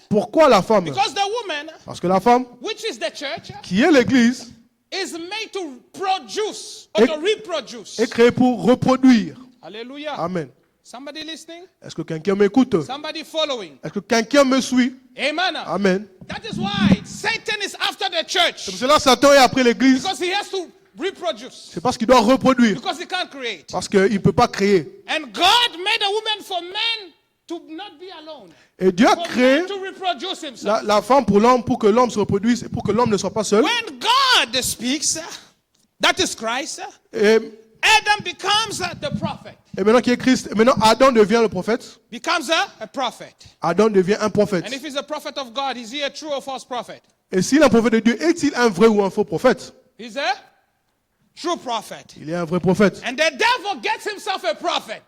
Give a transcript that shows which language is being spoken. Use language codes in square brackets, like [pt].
[fr] Pourquoi la femme? [en] Because the woman, [fr] Parce que la femme, [en] which is the church, [fr] qui est l'église, [en] is made to produce or [fr] Et- [en] to reproduce. [fr] est créée pour reproduire. [en] Hallelujah. [fr] Amen. [en] Somebody listening? [fr] Est-ce que quelqu'un m'écoute? [en] Somebody following? [fr] Est-ce que quelqu'un me suit? [en] Amen. [fr] Amen. [en] That is why Satan is after the church. [fr] Pour cela, Satan est après l'église. [en] Because he has to reproduce. [fr] C'est parce qu'il doit reproduire. [en] Because he can't create. [fr] Parce qu'il ne peut pas créer. [en] And God made a woman for men to not be alone. [fr] Et Dieu a [en] For [fr] créé [en] man to reproduce himself. [fr] la femme pour l'homme, pour que l'homme se reproduise et pour que l'homme ne soit pas seul. [en] When God speaks, that is Christ, [fr] Et, [en] Adam becomes the prophet. [fr] et maintenant qu'il est Christ, et maintenant Adam devient le prophète. [en] Becomes a prophet. [fr] Adam devient un prophète. [en] And if he's a prophet of God, is he a true or false prophet? [fr] Et s'il est un prophète de Dieu, est-il un vrai ou un faux prophète? [en] He's a true prophet. [fr] Il est un vrai prophète. [en] And the devil gets himself a prophet.